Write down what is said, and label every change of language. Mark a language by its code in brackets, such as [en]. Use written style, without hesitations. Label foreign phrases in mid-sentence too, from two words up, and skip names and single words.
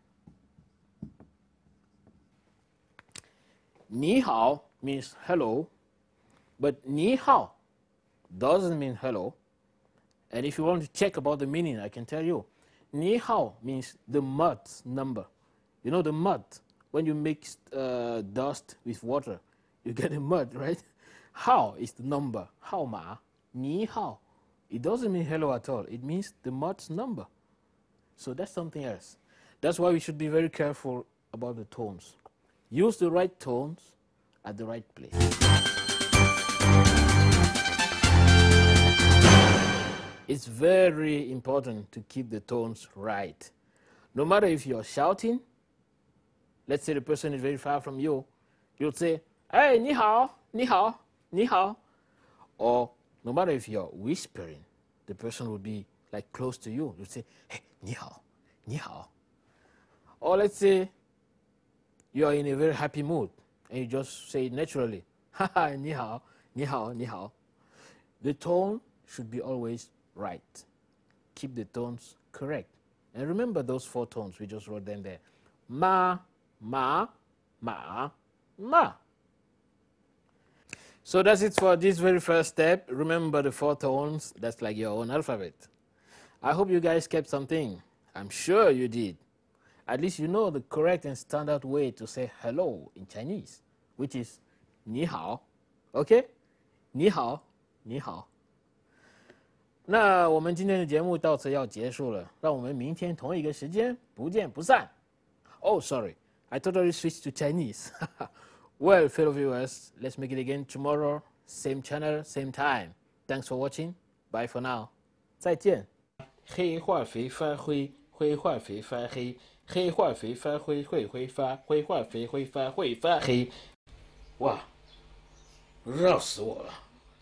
[en] 你好 means hello, but 你好 doesn't mean hello. And if you want to check about the meaning, I can tell you. 你好 means the mud number. You know the mud? When you mix dust with water, you get a mud, right? Hao is the number. [zh] Hao ma. 你好. [en] It doesn't mean hello at all. It means the mud's number. So that's something else. That's why we should be very careful about the tones. Use the right tones at the right place. It's very important to keep the tones right. No matter if you're shouting, let's say the person is very far from you, you'll say, [zh] hey, 你好, 你好, 你好. [en] Or no matter if you're whispering, the person will be like close to you. You'll say, [zh] hey, 你好, 你好. [en] Or let's say you're in a very happy mood and you just say it naturally, [zh] haha, 你好, 你好, 你好. [en] The tone should be always right. Keep the tones correct. And remember those 4 tones, we just wrote them there. [zh] Ma, ma, ma, ma. [en] So that's it for this very first step. Remember the 4 tones. That's like your own alphabet. I hope you guys kept something. I'm sure you did. At least you know the correct and standard way to say hello in Chinese, which is 你好. [zh] Okay? 你好, 你好. 那我们今天的节目到此要结束了，让我们明天同一个时间不见不散。 [en] Oh, sorry, I totally switched to Chinese. Well, fellow viewers, let's make it again tomorrow, same channel, same time. Thanks for watching. Bye for now. [zh] 再见。黑化肥发灰，灰化肥发黑，黑化肥发灰会挥发，灰化肥挥发会发黑。哇，热死我了！